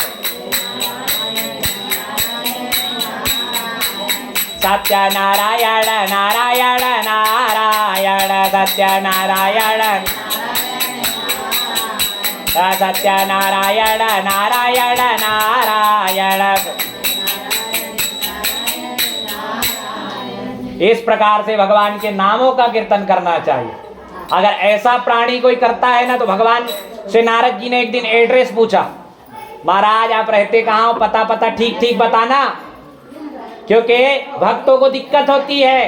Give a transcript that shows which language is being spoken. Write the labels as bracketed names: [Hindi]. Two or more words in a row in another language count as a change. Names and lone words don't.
[Hindi] सत्य नारायण नारायण नारायण। सत्य नारायण सत्य नारायण नारायण नारायण। इस प्रकार से भगवान के नामों का कीर्तन करना चाहिए। अगर ऐसा प्राणी कोई करता है ना, तो भगवान से नारद जी ने एक दिन एड्रेस पूछा, महाराज आप रहते कहाँ हो, पता ठीक ठीक बताना, क्योंकि भक्तों को दिक्कत होती है।